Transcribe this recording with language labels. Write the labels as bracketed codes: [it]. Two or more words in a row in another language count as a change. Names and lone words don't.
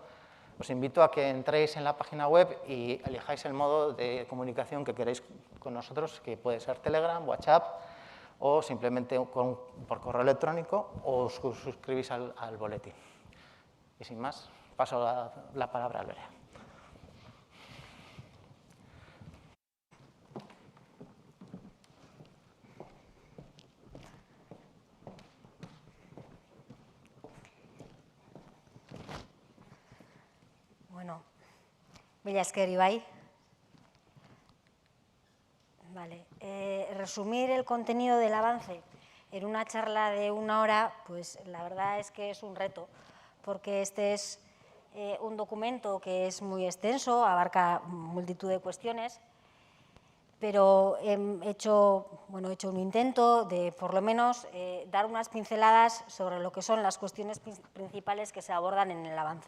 [es] Os invito a que entréis en la página web y elijáis el modo de comunicación que queréis con nosotros, que puede ser Telegram, WhatsApp o simplemente por correo electrónico, o os suscribís al boletín. Y sin más, paso la palabra a Lorea. [eu] Bueno, mila esker, Ibai. [es] Vale. Resumir el contenido del avance en una charla de 1 hora, pues la verdad es que es un reto, porque este es un documento que es muy extenso, abarca multitud de cuestiones, pero he hecho un intento de, por lo menos, dar unas pinceladas sobre lo que son las cuestiones principales que se abordan en el avance.